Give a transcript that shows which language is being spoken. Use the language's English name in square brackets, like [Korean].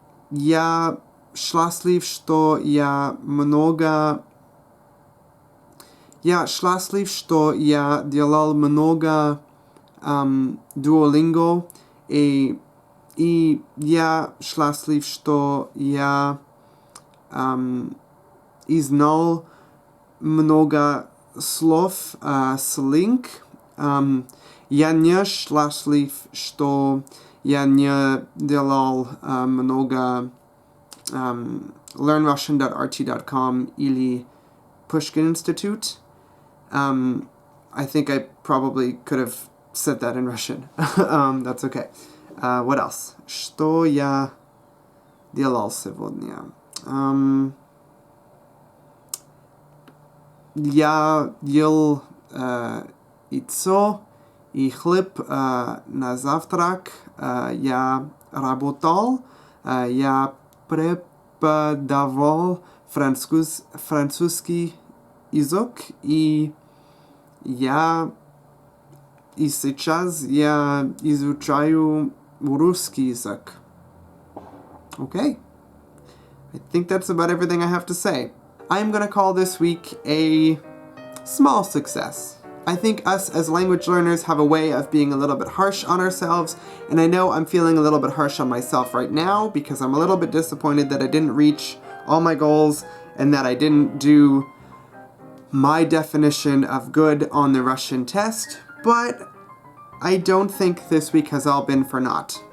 [Russian] Я счастлив, что я делал много Duolingo, и я счастлив, что я знал много слов с LingQ. Я не счастлив, что я не делал много LearnRussian.rt.com или Pushkin Institute. [English] I think I probably could have said that in Russian. That's okay. What else? [Russian] Что я делал сегодня? Я ел яйцо и хлеб на завтрак. Я работал. Я преподавал французский язык. И сейчас я изучаю русский язык. [English] Okay. I think that's about everything I have to say. I'm going to call this week a small success. I think us as language learners have a way of being a little bit harsh on ourselves, and I know I'm feeling a little bit harsh on myself right now because I'm a little bit disappointed that I didn't reach all my goals and that I didn't do my definition of good on the Russian test, but I don't think this week has all been for naught.